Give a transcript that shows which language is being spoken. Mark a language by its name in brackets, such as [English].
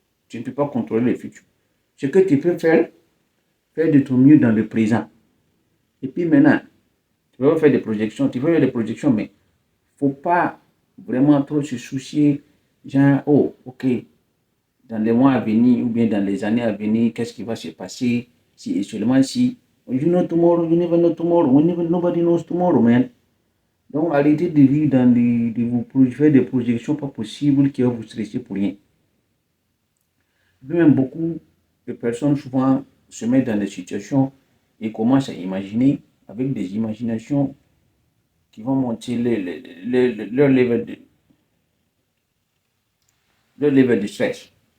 [French] Tu ne peux pas contrôler le futur. Ce que tu peux faire, faire de ton mieux dans le présent. Et puis maintenant, tu peux faire des projections. Tu peux faire des projections, mais il ne faut pas vraiment trop se soucier. Genre, oh, ok, dans les mois à venir ou bien dans les années à venir, qu'est-ce qui va se passer si et seulement si. [English] You know tomorrow, you never know tomorrow. Nobody knows tomorrow, man. [French] Donc, arrêtez de vivre dans de vous faire des projections pas possibles qui vont vous stresser pour rien. Même beaucoup de personnes souvent se mettent dans des situations et commencent à imaginer avec des imaginations qui vont monter leur level de stress.